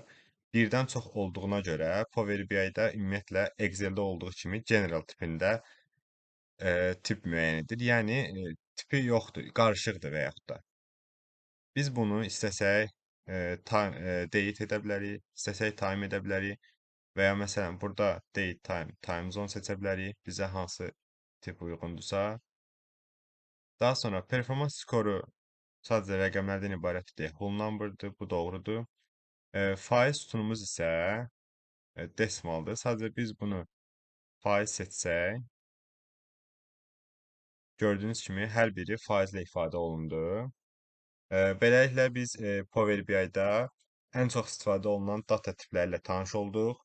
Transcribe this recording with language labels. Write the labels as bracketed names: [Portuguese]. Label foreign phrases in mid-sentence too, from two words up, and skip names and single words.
[Azerbaijani] Birdən çox olduğuna görə Power BI-də ümumiyyətlə Excel-də olduğu kimi general tipində tip müəyyən edir. Yəni tipi yoxdur, qarışıqdır və yaxud da. Biz bunu istəsək date edə bilərik, istəsək time edə bilərik və ya məsələn burada [English] date time, time zone [Azerbaijani] seçə bilərik, bizə hansı tip uyğundursa. Daha sonra performans skoru sadəcə rəqəmlərdən ibarətdir. [English] Whole number- [Azerbaijani] dır, bu doğrudur. Faiz sütunumuz isə decimaldır. Sadəcə biz bunu faiz seçsək, gördüyünüz kimi hər biri faizlə ifadə olundu. Beləliklə biz Power BI-də ən çox istifadə olunan data tipləri ilə tanış olduq.